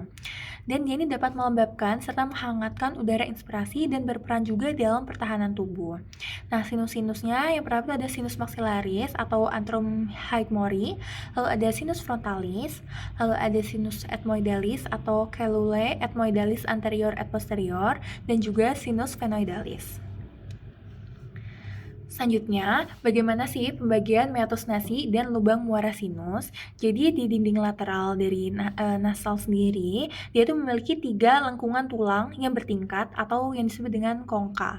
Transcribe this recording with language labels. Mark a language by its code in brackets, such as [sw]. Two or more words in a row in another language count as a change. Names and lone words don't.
[id] Dan dia ini dapat melembabkan serta menghangatkan udara inspirasi dan berperan juga dalam pertahanan tubuh. Nah, sinus-sinusnya yang pertama itu ada [la] sinus maxillaris [id] atau [la] antrum haidmori, [id] lalu ada [la] sinus frontalis, [id] lalu ada [la] sinus ethmoidalis [id] atau [la] cellulae ethmoidalis anterior et posterior, [id] dan juga [la] sinus phenoidalis. [id] Selanjutnya, bagaimana sih pembagian [la] meatus nasi [id] dan lubang muara sinus? Jadi di dinding lateral dari nasal sendiri, dia itu memiliki 3 lengkungan tulang yang bertingkat atau yang disebut dengan kongka.